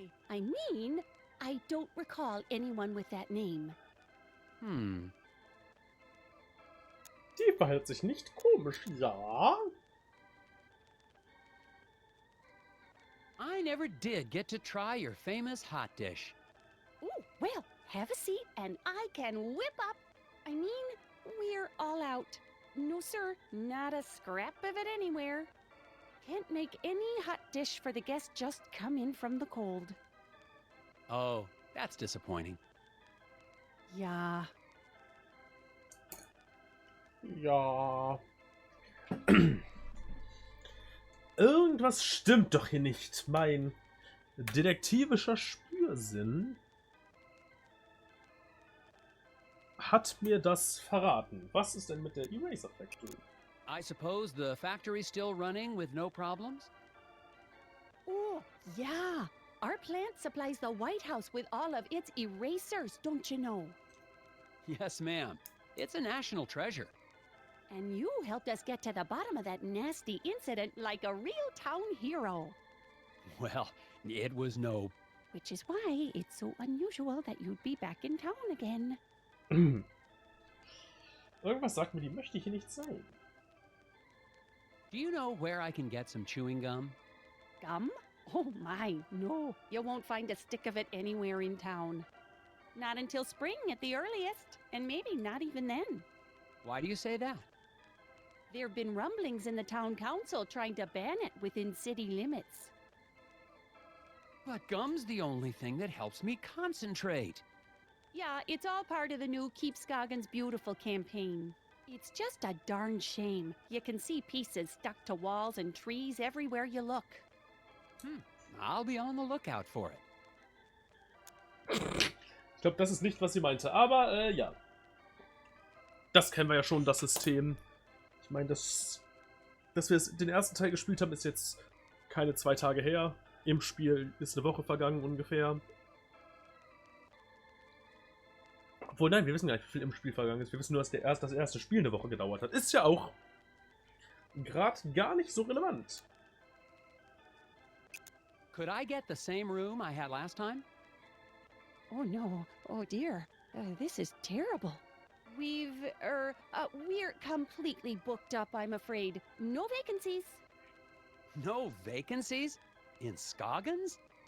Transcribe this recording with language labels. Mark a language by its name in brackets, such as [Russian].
[English] I mean, I don't recall anyone with that name. [German] Die verhält sich nicht komisch, ja. [English] I never did get to try your famous hot dish. Ooh, well, have a seat and I can whip up. I mean, we're all out. No, sir, not a scrap of it anywhere. Can't make any hot dish for the guests just come in from the cold. Oh, that's disappointing. [German] Ja. Ja. Irgendwas stimmt doch hier nicht. Mein detektivischer Spürsinn hat mir das verraten. Was ist denn mit der Eraser Factory? [English] I suppose the factory's still running with no problems? Oh, yeah. Our plant supplies the White House with all of its erasers, don't you know? Yes, ma'am. It's a national treasure. And you helped us get to the bottom of that nasty incident like a real town hero. Well, it was no... Which is why it's so unusual that you'd be back in town again. [German] Irgendwas sagt mir, die möchte hier nicht sein. [English] Do you know where I can get some chewing gum? Gum? Oh my, no. You won't find a stick of it anywhere in town. Not until spring at the earliest, and maybe not even then. Why do you say that? There have been rumblings in the town council trying to ban it within city limits. But gum's the only thing that helps me concentrate. Yeah, it's all part of the new Keep Scoggins Beautiful campaign. It's just a darn shame. You can see pieces stuck to walls and trees everywhere you look. I'll be on the lookout for it. [German] Ich glaube, das ist nicht, was sie meinte. Aber, ja. Das kennen wir ja schon, das System. Ich meine, dass wir den ersten Teil gespielt haben, ist jetzt keine 2 Tage her. Im Spiel ist eine Woche vergangen ungefähr. Obwohl, nein, wir wissen gar nicht, wie viel im Spiel vergangen ist. Wir wissen nur, dass das erste Spiel eine Woche gedauert hat. Ist ja auch gerade gar nicht so relevant. [English] Could I get the same room I had last time? Oh no, oh dear, this is terrible. We're completely booked up, I'm afraid. No vacancies. No vacancies? In Scoggins?